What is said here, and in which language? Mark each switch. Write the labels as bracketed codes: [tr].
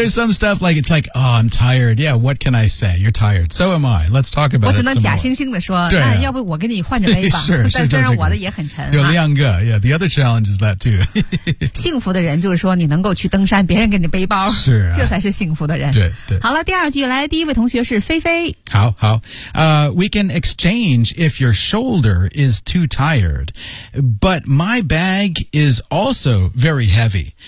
[en] You know, there's some stuff like, it's like, oh, I'm tired. Yeah, what can I say? You're tired. So am I. Let's talk about it some more. [zh] 我只能假惺惺地说，对、啊、要不我给你换着背吧。 [en] Sure, [zh] 但虽然我的也很沉。有两个、 [en] 啊、yeah, the other challenge is that too. [zh] 幸福的人就是说你能够去登山，别人给你背包。是、啊。这才是幸福的人。对对。好了，第二句来，第一位同学是菲菲。好好。 [en] We can exchange if your shoulder is too tired, but my bag is also very heavy.